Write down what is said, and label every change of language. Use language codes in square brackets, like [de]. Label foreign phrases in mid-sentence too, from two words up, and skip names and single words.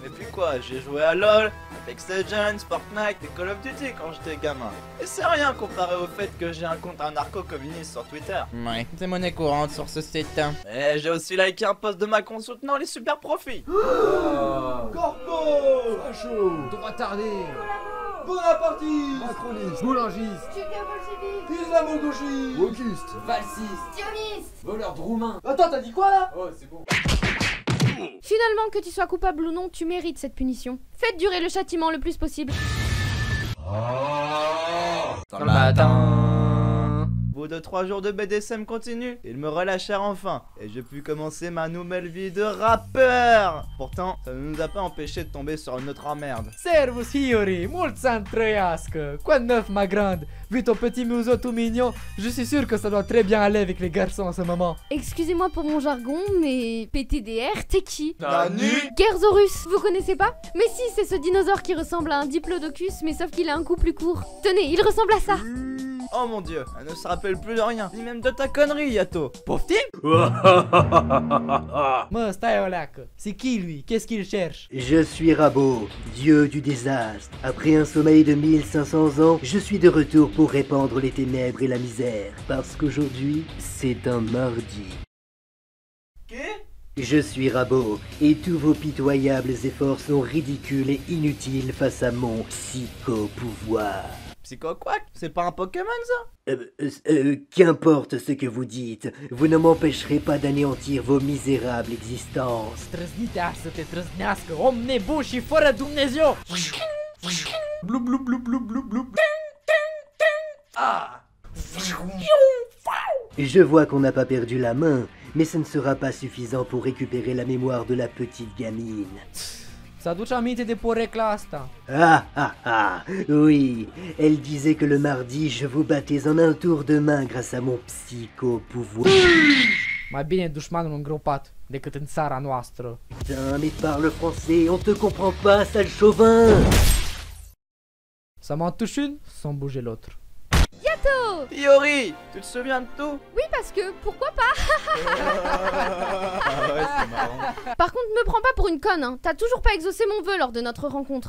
[fr] Et puis quoi, j'ai joué à LoL, Apex Legends, Fortnite et Call of Duty quand j'étais gamin. Et c'est rien comparé au fait que j'ai un compte anarcho-communiste sur Twitter. Ouais, c'est monnaie courante sur ce site. Et j'ai aussi liké un post de Macron soutenant les super profits. Corpo, Facho, droit tardé, bonapartiste, macroniste, boulangiste, islamo-gauchiste, wokiste, valsiste, Sioniste. voleur de roumain. Attends, t'as dit quoi là? Oh, c'est bon. Finalement, que tu sois coupable ou non, tu mérites cette punition. Faites durer le châtiment le plus possible. Dans le matin. Au bout de 3 jours de BDSM continu, ils me relâchèrent enfin et j'ai pu commencer ma nouvelle vie de rappeur. Pourtant, ça ne nous a pas empêché de tomber sur une autre emmerde. [ro] Servus, Hiyori, mult să-mi trăiască. [fr] Quoi de neuf, ma grande? Vu ton petit museau tout mignon, je suis sûr que ça doit très bien aller avec les garçons en ce moment. Excusez-moi pour mon jargon, mais PTDR, t'es qui? Nani? Gerzorus, vous connaissez pas? Mais si, c'est ce dinosaure qui ressemble à un diplodocus, mais sauf qu'il a un cou plus court. Tenez, il ressemble à ça. Oh mon dieu, elle ne se rappelle plus de rien, ni même de ta connerie, Yato. Pauvre type. [ro] Mă, stai o leacă. [fr] C'est qui lui? Qu'est-ce qu'il cherche? Je suis Rabot, dieu du désastre. Après un sommeil de 1500 ans, je suis de retour pour répandre les ténèbres et la misère. Parce qu'aujourd'hui, c'est un mardi. Je suis Rabot, et tous vos pitoyables efforts sont ridicules et inutiles face à mon psycho-pouvoir. Psycho quoi? C'est pas un Pokémon ça? Qu'importe ce que vous dites, vous ne m'empêcherez pas d'anéantir vos misérables existences. [ro] Trăznite să te trăznească, om nebun și fără Dumnezeu! Blou blou blou blou blou blou. Ah! [fr] Je vois qu'on n'a pas perdu la main, mais ce ne sera pas suffisant pour récupérer la mémoire de la petite gamine. [ro] Să-aduci aminte de porecla asta. [fr] Ah ah ah, oui, elle disait que le mardi je vous battais en un tour de main grâce à mon psycho-pouvoir. [ro] Mai bine dușmanul îngropat decât în țara noastră. [fr] Putain, mais parle français, on te comprend pas, sale chauvin! Ça m'en touche une sans bouger l'autre. Yato! Hiyori, tu te souviens de tout? Oui, parce que, pourquoi pas? Ah ouais, c'est marrant. Par contre, me prends pas pour une conne, hein. T'as toujours pas exaucé mon vœu lors de notre rencontre.